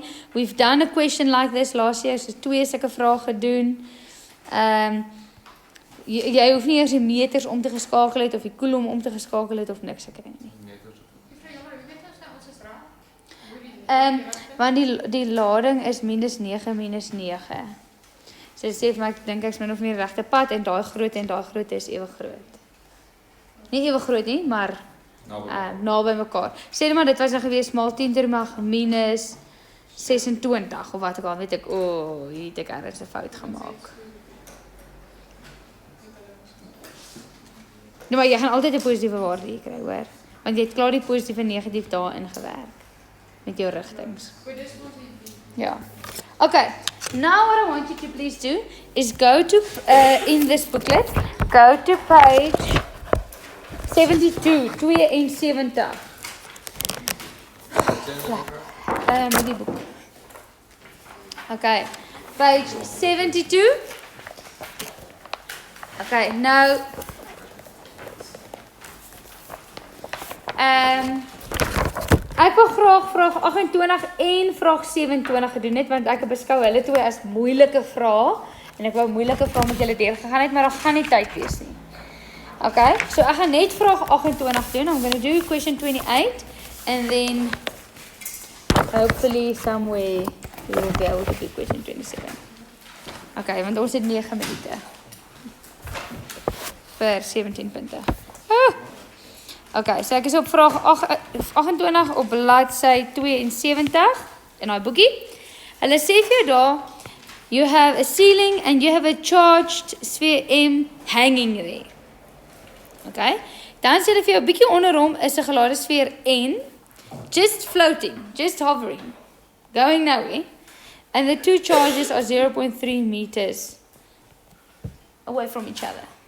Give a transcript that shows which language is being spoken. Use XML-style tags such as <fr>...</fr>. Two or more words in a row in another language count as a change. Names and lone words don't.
<en>We've done a question like this last year, so 2</en> <af>sulke vrae gedoen. Jy hoef nie eers die meters om te geskakel het, of die Coulomb om te geskakel het, of niks gekry nie. Want die lading is minus 9 minus 9. So dit sê vir my, ek dink ek's min of meer regte pad en daai grootte is ewe groot. Nie ewe groot nie, maar naby mekaar. Sê maar dit was nou gewees maal 10</af> <en>to the</en> <af>mag minus 26 of wat ook al, weet ek, hier het ek ergens 'n fout gemaak. Nee, maar jy gaan altyd 'n positiewe waarde hier kry, hoor. Want jy het klaar die positief en negatief daarin gewerk met jou rigtings. Ja. Okay.</af> <en>Now what I want you to please do is go to in this booklet, go to page 72.</en> <af>Met die boek.</af> <en>Okay. Page 72.</en> <af>Okay, nou ek wil graag vraag 28 en vraag 27 gedoen het, want ek beskou hulle twee as moeilike vrae en ek wou moeilike vrae met julle deurgegaan het, maar daar gaan nie tyd wees nie. Okay, so ek gaan net vraag 28 doen.</af> <en>I'm going to do question 28 and then hopefully somewhere we will be able to do question 27.</en> <af>Okay, want ons het 9 minute vir 17 punte. Okay, so ek is op vraag 28 op bladsy 72 in daai boekie. Hulle sê vir jou daar,</af> <en>you have a ceiling and you have a charged sphere M hanging there.</en> <af>Okay, dan sê hulle vir jou bietjie onder hom is 'n gelade sfeer N,</af> <en>just floating, just hovering, going nowhere, and the two charges are 0.3 meters away from each other.</en>